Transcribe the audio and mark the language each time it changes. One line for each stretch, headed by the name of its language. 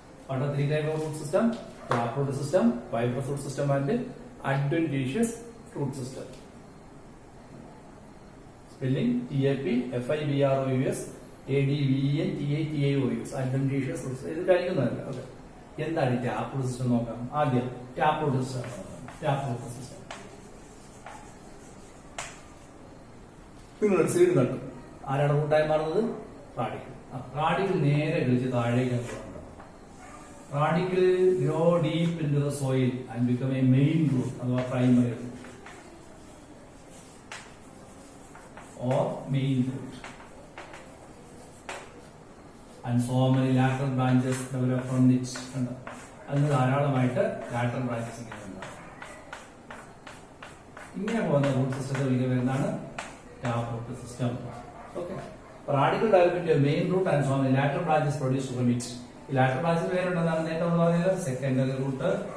English: What are 3 types of root system? Tap root system, fibrous root system, and adventitious root system. Spelling TAPFIBROUS ADVENTATIOUS. Adventitious root system.
Malayalam: ഇത് കഴിക്കുന്നതല്ല. Okay, എന്താണ് tap root system നോക്കാം. ആദ്യം tap root system. Tap root system നിങ്ങൾ seed നട്ടു. ആരാണ് റൂട്ടായി മാറുന്നത്? Radical. Radical നേരെ കളിച്ച് താഴേക്ക്.
English: Radicle grow deep into the soil and become a main root, or primary root, or main root. And so many lateral branches develop from it.
Malayalam: അതിന് ധാരാളമായിട്ട് lateral branches ഇങ്ങനെ പോകുന്ന റൂട്ട് സിസ്റ്റത്തെ വിളിക്കുന്ന എന്താണ്?
English: Tap root system. Okay, radical develop into a main root and so many lateral branches produced from it.
Malayalam: ഈ lateral ബ്രാഞ്ചിന് പേരുണ്ടെന്നാണ് നേരത്തെ നമ്മൾ പറഞ്ഞത്. Secondary root,